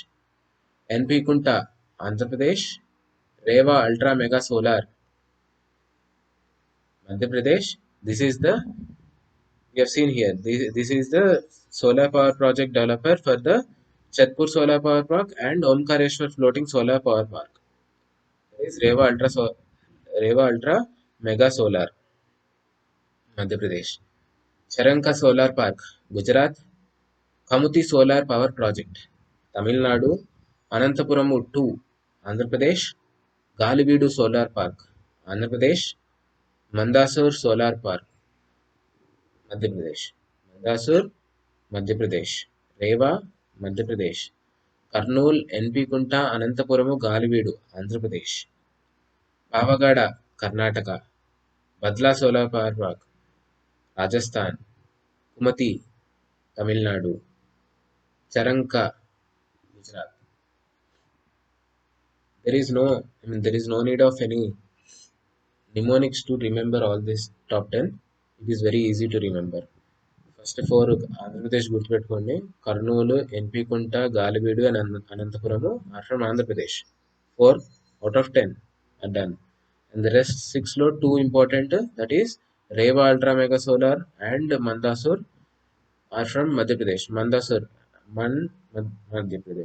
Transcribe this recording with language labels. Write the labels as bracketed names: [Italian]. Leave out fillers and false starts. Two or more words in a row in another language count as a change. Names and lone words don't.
[English] NP Kunta, Andhra Pradesh. Reva Ultra Mega Solar, Madhya Pradesh. This is the we have seen here. This is the solar power project developer for the Chatpur Solar Power Park and Omkareshwar Floating Solar Power Park. There is Reva Ultra Mega Solar, Madhya Pradesh. Charanka Solar Park, Gujarat. Kamuti Solar Power Project, Tamil Nadu. Anantapuram 2, Andhra Pradesh. Galividu Solar Park, Andhra Pradesh. Mandasur Solar Park, Madhya Pradesh. Mandasur, Madhya Pradesh. Reva, Madhya Pradesh. Kurnool, NP Kunta, Anantapuramu, Galividu, Andhra Pradesh. Pavagada, Karnataka. Badla Solar Power Park, Rajasthan. Kumati, Tamil Nadu. Charanka, Gujarat. There is no need of any mnemonics to remember all this top 10. It is very easy to remember. First four [Telugu] ఆంధ్రప్రదేశ్ గుర్తుపెట్టుకోండి. [English] కర్నూలు, ఎన్పి కుంట, గాలివీడు and అనంతపురము are from Andhra Pradesh. 4 out of 10 are done. And the rest 6 లో 2 important, that is Reva Ultra Mega Solar and Mandasur are from Madhya Pradesh. Mandasur Madhya Pradesh.